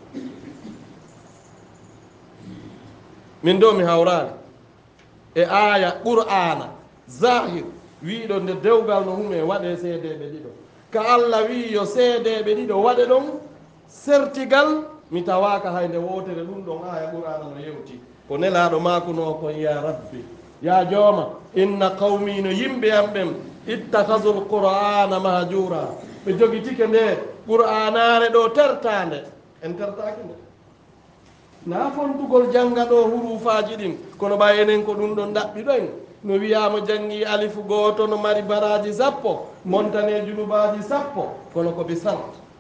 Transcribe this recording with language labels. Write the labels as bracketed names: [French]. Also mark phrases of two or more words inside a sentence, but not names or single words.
[Fula] min do mi hawrani e aya qur'ana zahir wiɗo nde dewgal no hume waɗe seedeɓe ɗiɗo ka allah wi yo seedeɓe ɗiɗo waɗe ɗon sertigal mi tawaka hayde wotere ɗum ɗon aya qur'ana no yewti ko nelaɗo makuno kon [Arabic] يا رب [Fula] ya jooma [Arabic] إن قومي [Fula] no yimɓe am ɓen [Arabic] اتخذوا القرآن مهجورا [Fula] ɓe jogitike nde qur'anare ɗo tertande en tertaki nde na fontugol janga ɗo hurufaji ɗin kono ɓa enen ko ɗum ɗon ɗaɓɓiɗoen no wiyama jangi alifu goto no mari baraji sappo montane junubaji sappo kono ko ɓe sant